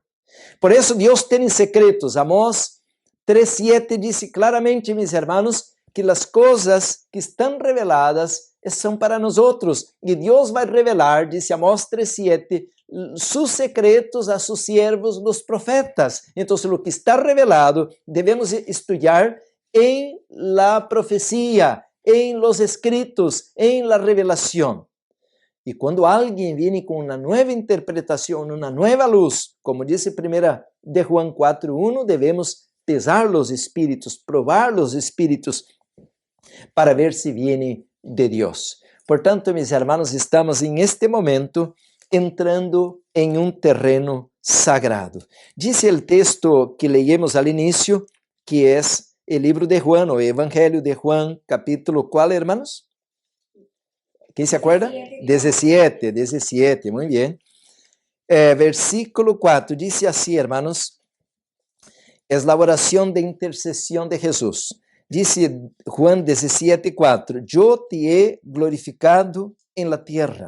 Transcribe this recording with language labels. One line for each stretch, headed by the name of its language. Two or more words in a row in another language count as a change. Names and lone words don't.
Spanish: Por eso Dios tiene secretos. Amós 3:7 dice claramente, mis hermanos, que las cosas que están reveladas son para nosotros. Y Dios va a revelar, dice Amós 3:7, sus secretos a sus siervos, los profetas. Entonces, lo que está revelado, debemos estudiar en la profecía, en los escritos, en la revelación.
Portuguese: E quando alguém vem com uma nova interpretação, uma nova luz, como disse 1 de Juan 4:1, devemos pesar os espíritos, provar os espíritos, para ver se vem de Deus. Portanto, meus irmãos, estamos em este momento entrando em um terreno sagrado. Diz o texto que
Spanish: leímos al
Portuguese: início, que é o livro de Juan, o Evangelho de Juan, capítulo qual,
Spanish: hermanos? ¿Quién se acuerda? 17, muy bien. Versículo 4, dice así, hermanos, es la oración de intercesión de Jesús. Dice Juan 17:4, yo te he glorificado en la tierra.